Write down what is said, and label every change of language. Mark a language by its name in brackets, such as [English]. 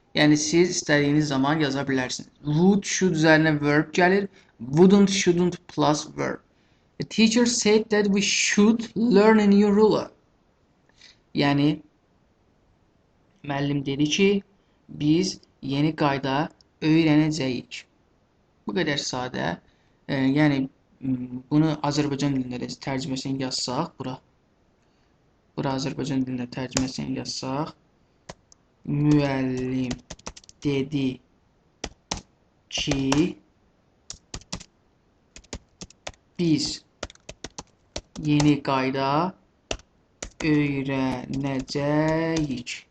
[Azerbaijani] Yəni siz istədiyiniz zaman yaza bilərsiniz. Would, should üzərinə verb gəlir. [English] Wouldn't, shouldn't plus verb. The teacher said that we should learn a new ruler. [Azerbaijani] Yəni müəllim dedi ki, biz yeni qayda öyrənəcəyik. Bu qədər sadə. Yəni bunu Azərbaycan dilində də tərcüməsini yazsaq, bura Azərbaycan dilində tərcüməsini yazsaq, müəllim dedi ki, biz yeni qayda öyrənəcəyik.